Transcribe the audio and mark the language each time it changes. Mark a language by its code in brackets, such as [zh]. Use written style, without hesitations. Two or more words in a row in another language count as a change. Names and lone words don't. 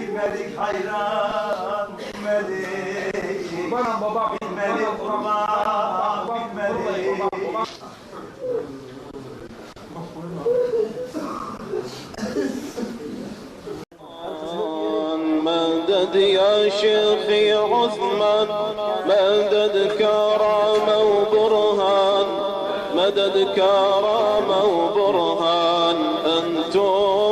[tr] Bilmedik hayran, bilmedik. Kurbanım baba. Bilmedik kurban, bilmedik. [ar] مدد يا شيخي عثمان مدد كرامة وبرهان مدد كرامة وبرهان أنتم